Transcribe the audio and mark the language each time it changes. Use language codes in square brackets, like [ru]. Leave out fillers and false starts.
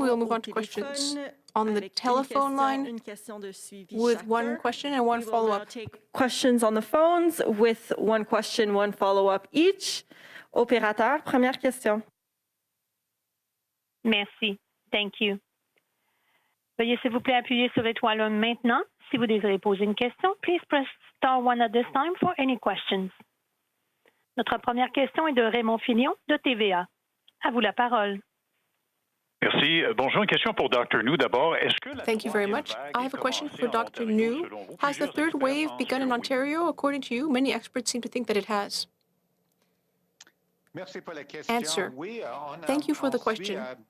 [en] We'll move on to questions on the telephone line with one question and one follow-up. Take questions on the phones with one question, one follow-up each. [fr] Opérateur, première question. Merci. [en] Thank you. [fr] Veuillez s'il vous plaît appuyer sur l'étoile 1 maintenant si vous désirez poser une question. [en] Please press star 1 at this time for any questions. [fr] Notre première question est de Raymond Filion de TVA. À vous la parole. Merci. Bonjour, une question pour Dr. Njoo d'abord. [en] Thank you very much. I have a question for Dr. Njoo. Has the third wave begun in Ontario? According to you, many experts seem to think that it has. Answer. Thank you for the question.